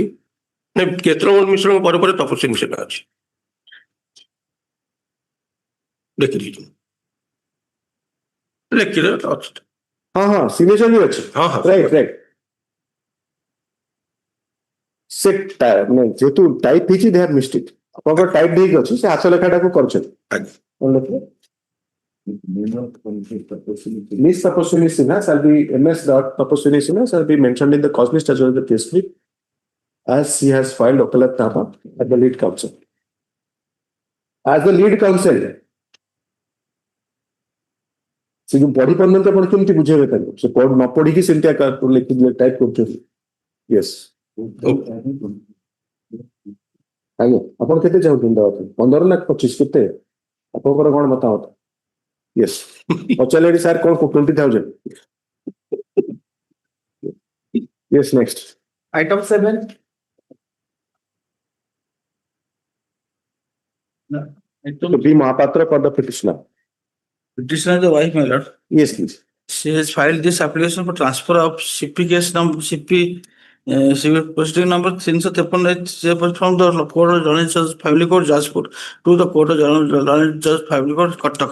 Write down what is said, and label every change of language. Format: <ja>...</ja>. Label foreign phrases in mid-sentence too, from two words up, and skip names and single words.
<or>ନାଇଁ କ୍ଷେତ୍ରମଲ ମିଶ୍ରଙ୍କ ପରେ ପରେ ତପସ୍ୱିନୀ ସିହ୍ନା ଅଛି ଦେଖିଦେଇଛୁ ଲେଖିଲେ ଅଛି ହଁ ହଁ ସିଗ୍ନେଚର ବି ଅଛି ହଁ ହଁ</or> <en>right right</en> <or>ସେ ଯେହେତୁ ଟାଇପ ହେଇଛି</or> <en>they have missed it</en> <or>ଆପଣଙ୍କର ଟାଇପ ହେଇକି ଅଛି ସେ ହାତ ଲେଖାଟାକୁ କରିଛନ୍ତି ଆଜ୍ଞା</or> <en>Miss Tapaswini Sinha shall be MS. Tapaswini Sinha shall be mentioned in the cause list as well as the case brief as she has filed Okalatnama at the lead counsel. As the lead counsel,</en> <or>ସେ ଯୋଉ ପଢି ପାରୁନାହାନ୍ତି ଆପଣ କେମିତି ବୁଝେଇବେ ତାଙ୍କୁ ସେ ନ ପଢିକି ସେମିତି ଟାଇପ କରୁଛନ୍ତି ୟେସ୍ ଆଜ୍ଞା ଆପଣ କେତେ ଚାହୁଁଛନ୍ତି ଦେବା ପାଇଁ 15 ନା 25 କେତେ ଆପଣଙ୍କର କଣ ମତାମତ ୟେସ୍ ପଚାରିଲେ ସାର୍ କଣ 20,000</or> <en>yes next Item 7. No, item B Mahapatra for the petitioner. Petitioner is the wife, my lord. Yes, please. She has filed this application for transfer of CP case number civil proceeding number 353 from the court of Joint Judge Family Court Jajpur to the court of Joint Judge Family Court Cuttack.</en>